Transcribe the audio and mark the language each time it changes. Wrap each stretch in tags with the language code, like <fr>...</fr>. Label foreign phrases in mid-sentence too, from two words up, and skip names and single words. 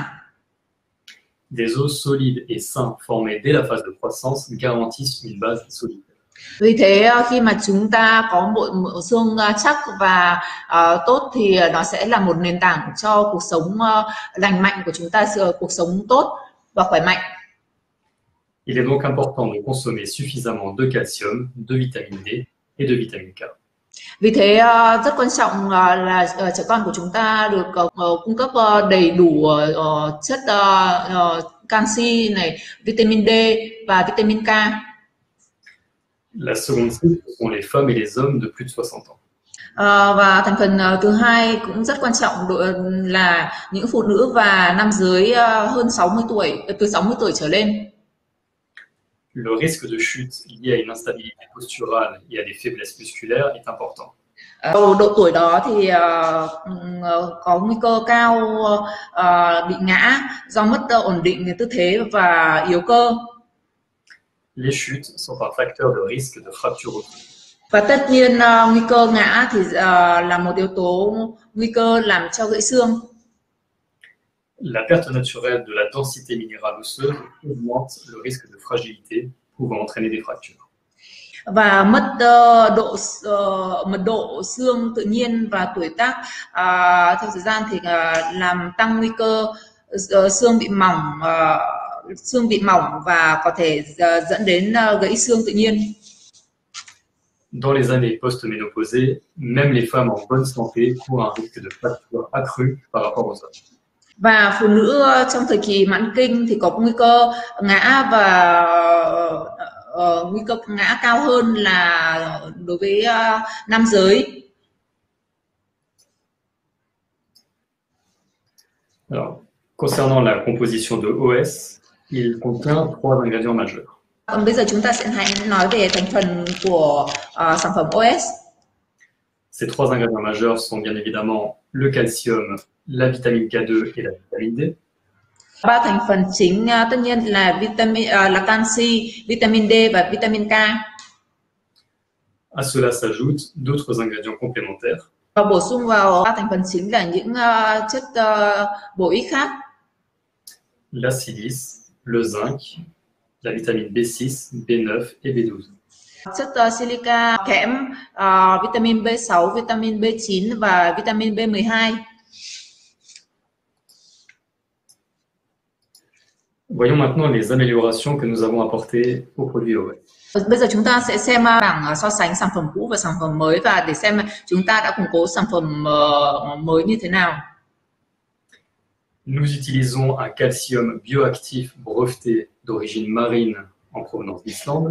<fr>Des os solides et sains formés dès la phase de croissance garantissent une base solide.</fr> <vi>Vì thế khi mà chúng ta có bộ xương chắc và tốt thì nó sẽ là một nền tảng cho cuộc sống lành mạnh của chúng ta, cuộc sống tốt và khỏe mạnh.</vi> <fr>Il est donc important de consommer suffisamment de calcium, de vitamine D et de vitamine K.</fr> <vi>Vì thế rất quan trọng là trẻ con của chúng ta được cung cấp đầy đủ chất canxi này, vitamin D và vitamin K.</vi> <fr>La seconde cible, ce sont les femmes et les hommes de plus de 60 ans.</fr> <vi>Và thành phần thứ hai cũng rất quan trọng là những phụ nữ và nam giới hơn 60 tuổi, từ 60 tuổi trở lên.</vi> <fr>Le risque de chute lié à une instabilité posturale et à des faiblesses musculaires est important.</fr> <vi>Độ tuổi đó thì có nguy cơ cao bị ngã do mất ổn định tư thế và yếu cơ.</vi> <fr>Les chutes sont un facteur de risque de fracture osseuse.</fr> <vi>Và tất nhiên nguy cơ ngã thì là một yếu tố nguy cơ làm cho gãy xương.</vi> <fr>La perte naturelle de la densité minérale osseuse augmente le risque de fragilité, pouvant entraîner des fractures.</fr> <vi>Và mất mật độ xương tự nhiên và tuổi tác theo thời gian thì làm tăng nguy cơ xương bị mỏng và có thể dẫn đến gãy xương tự nhiên.</vi> <fr>Dans les années post-ménopausées, même les femmes en bonne santé courent un risque de fracture accru par rapport aux hommes.</fr> <vi>Và phụ nữ trong thời kỳ mãn kinh thì có nguy cơ ngã và nguy cơ ngã cao hơn là đối với nam giới.</vi> <fr>Alors, Concernant la composition de OS, il contient 3 ingrédients majeurs.</fr> <vi>Bây giờ chúng ta sẽ hãy nói về thành phần của sản phẩm OS.</vi> <fr>Ces 3 ingrédients majeurs sont bien évidemment le calcium, la vitamine K2 et la vitamine D.</fr> <vi>3 thành phần chính tất nhiên là là canxi, vitamin D và vitamin K.</vi> <fr>À cela s'ajoutent d'autres ingrédients complémentaires.</fr> <vi>Và bổ sung vào 3 thành phần chính là những chất bổ ích khác.</vi> <fr>La silice, le zinc, la vitamine B6, B9 et B12.</fr> <vi>Chất silica, kẽm, vitamin B6, vitamin B9 và vitamin B12.</vi> <fr>Voyons maintenant les améliorations que nous avons apportées au produit OS.</fr> <vi>Bây giờ chúng ta sẽ xem bảng so sánh sản phẩm cũ và sản phẩm mới và để xem chúng ta đã củng cố sản phẩm mới như thế nào.</vi> <fr>Nous utilisons un calcium bioactif breveté d'origine marine en provenance d'Islande.</fr>